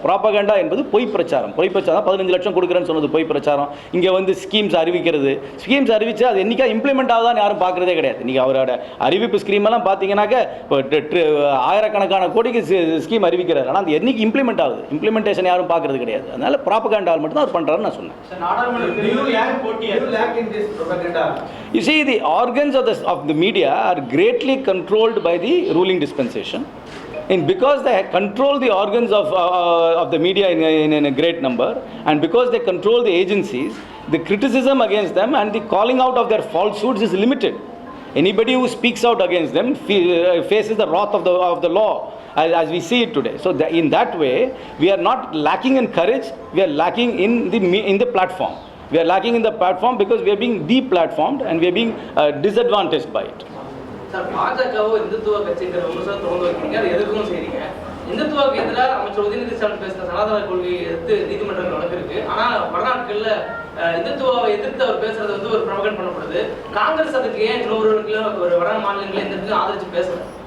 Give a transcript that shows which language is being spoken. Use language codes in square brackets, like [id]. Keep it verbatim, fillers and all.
[ta] ப்ராப்பகண்டா என்பது பொய் பிரச்சாரம். பொய் பிரச்சாரம் பதினஞ்சு லட்சம் கொடுக்குறேன்னு சொன்னது பொய் பிரச்சாரம். இங்கே வந்து ஸ்கீம்ஸ் அறிவிக்கிறது, ஸ்கீம்ஸ் அறிவித்து அது என்னைக்கா இம்ப்ளிமெண்ட் ஆகுதான்னு யாரும் பார்க்குறதே கிடையாது. இன்றைக்கி அவரோட அறிவிப்பு ஸ்கீமெல்லாம் பார்த்தீங்கன்னாக்கா ஆயிரக்கணக்கான கோடிக்கு ஸ்கீம் அறிவிக்கிறார். ஆனால் அது என்றைக்கு இம்ப்ளிமெண்ட் ஆகுது, இம்ப்ளிமெண்டேஷன் யாரும் பார்க்குறது கிடையாது. அதனால் ப்ராப்பகண்டால் மட்டும் தான் அவர் பண்ணுறாருன்னு நான் சொன்னேன். [en] You see, the organs of the, of the media are greatly controlled by the ruling dispensation. And because they control the organs of uh, of the media in, in, in a great number, and because they control the agencies, the criticism against them and the calling out of their falsehoods is limited. Anybody who speaks out against them fe- faces the wrath of the of the law, as, as we see it today. So the, in that way, we are not lacking in courage. We are lacking in the me- in the platform. We are lacking in the platform because we are being deplatformed and we are being uh, disadvantaged by it. [ta] Sir, பாஜகவோ இந்துத்துவ கட்சிங்கிற ஒரு sir தொடர்ந்து வைக்கிறீங்க, அது எதிர்க்கவும் செய்கிறீங்க. இந்துத்துவாக்கு எதிராக அமைச்சர் உதயநிதி ஸ்டாலின் பேசின சனாதன கொள்கையை எதிர்த்து நீதிமன்றங்கள் நடந்திருக்கு. ஆனால் வடநாட்களில் இந்துத்துவாவை எதிர்த்து அவர் பேசுறது வந்து ஒரு பிரபகன் பண்ணப்படுது. காங்கிரஸ் அதுக்கு ஏன் நூறு ஒரு வட மாநிலங்களை எதிர்த்து ஆதரிச்சு பேசுறேன்.